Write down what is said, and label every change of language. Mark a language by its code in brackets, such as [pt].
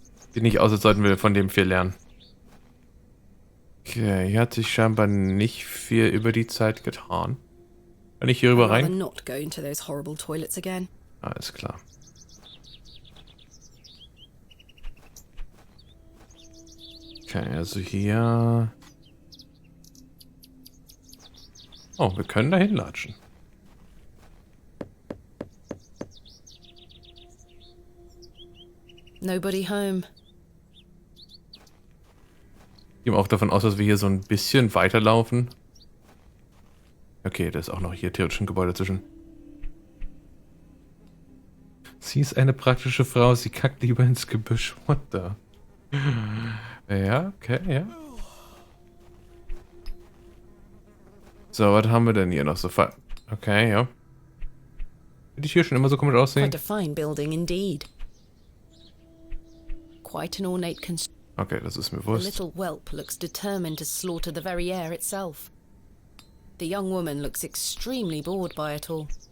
[de] Sieht nicht aus, als sollten wir von dem viel lernen. Okay, hier hat sich scheinbar nicht viel über die Zeit getan. Kann ich hier rüber [en] I'd rather [de] rein? [en] not go into those horrible toilets again. [de] Alles klar. Okay, also hier... Oh, wir können da hinlatschen. [en] Nobody home. [de] Ich gehe auch davon aus, dass wir hier so ein bisschen weiterlaufen. Okay, da ist auch noch hier theoretisch ein Gebäude zwischen. Sie ist eine praktische Frau, sie kackt lieber ins Gebüsch. [en] What the? [de] Ja, okay, ja. So, was haben wir denn hier noch so? Okay, ja. Würde ich hier schon immer so komisch aussehen? [en] Quite a fine building indeed. Quite an ornate construction. [de] Okay, das ist mir [en] The [de] bewusst. [en] little whelp looks determined to slaughter the very air itself. The young woman looks extremely bored by it all.